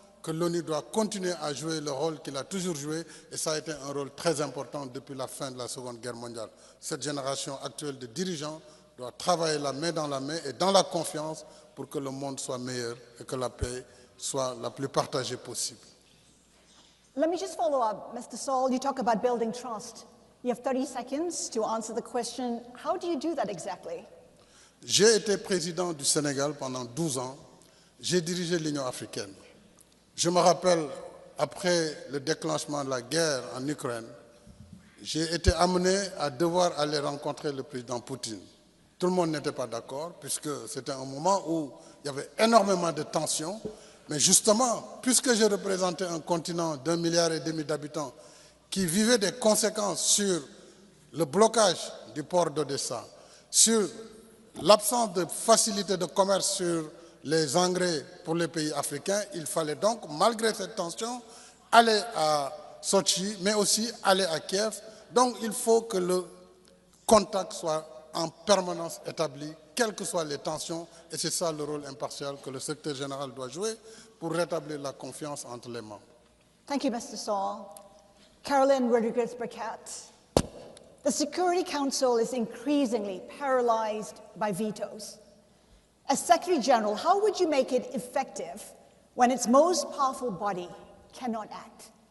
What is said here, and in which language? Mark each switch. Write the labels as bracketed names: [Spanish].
[French] que l'ONU doit continuer à jouer le rôle qu'il a toujours joué, et ça a été un rôle très important depuis la fin de la Seconde Guerre mondiale. Cette génération actuelle de dirigeants doit travailler la main dans la main et dans la confiance pour que le monde soit meilleur et que la paix soit la plus partagée possible. [English] Let me just follow up. Mr. Saul, you talk about building trust. You have 30 seconds to answer the question. How do you do that exactly? [French] J'ai été président du Sénégal pendant 12 ans. J'ai dirigé l'Union africaine. Je me rappelle, après le déclenchement de la guerre en Ukraine, j'ai été amené à devoir aller rencontrer le président Poutine. Tout le monde n'était pas d'accord, puisque c'était un moment où il y avait énormément de tensions. Mais justement, puisque je représentais un continent d'1,5 milliard d'habitants qui vivait des conséquences sur le blocage du port d'Odessa, sur l'absence de facilité de commerce sur les engrais pour les pays africains, il fallait donc, malgré cette tension, aller à Sochi, mais aussi aller à Kiev. Donc il faut que le contact soit en permanence établi, quelles que soient les tensions, et c'est ça le rôle impartial que le secrétaire général doit jouer pour rétablir la confiance entre les membres. [English] Thank you, Mr. Saul. Caroline Rodriguez-Burkett. The Security Council is increasingly paralyzed by vetoes. As Secretary General, how would you make it effective when its most powerful body cannot act?